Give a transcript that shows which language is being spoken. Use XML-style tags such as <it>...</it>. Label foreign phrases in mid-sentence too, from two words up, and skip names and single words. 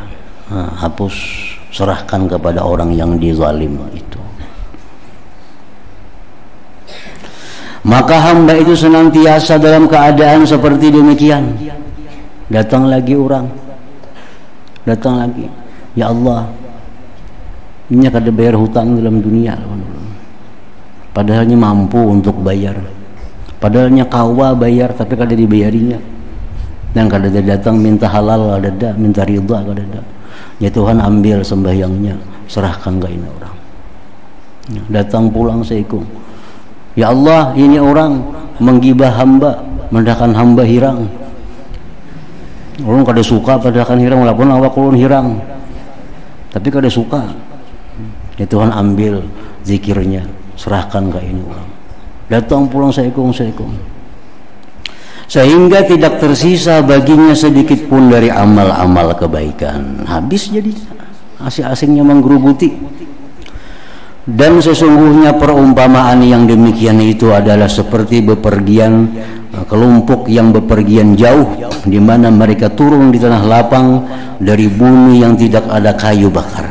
<id>Hapus, serahkan kepada orang yang dizalim itu. Maka hamba itu senantiasa dalam keadaan seperti demikian. Datang lagi orang, datang lagi, ya Allah,</id> <bjn>ini kada bayar hutang dalam dunia, padahalnya mampu untuk bayar, padahalnya kawa bayar tapi kada dibayarinya, dan kada datang minta halal, kada ada minta ridha, kada ada. Ya Tuhan, ambil sembahyangnya, serahkan ke ini orang. Datang pulang seikung, ya Allah, ini orang menggibah hamba, mendahkan hamba hirang. Orang kada suka padahkan hirang, walaupun awak ulun hirang, tapi kada suka. Ya Tuhan, ambil zikirnya, serahkan ke ini orang. Datang pulang seikung,</bjn> <id>sehingga tidak tersisa baginya sedikit pun dari amal-amal kebaikan.</id> <bjn>Habis jadi asing-asingnya menggerubuti.</bjn> <id>Dan sesungguhnya perumpamaan yang demikian itu adalah seperti bepergian kelompok yang bepergian jauh, di mana mereka turun di tanah lapang dari bumi yang tidak ada kayu bakar.</id>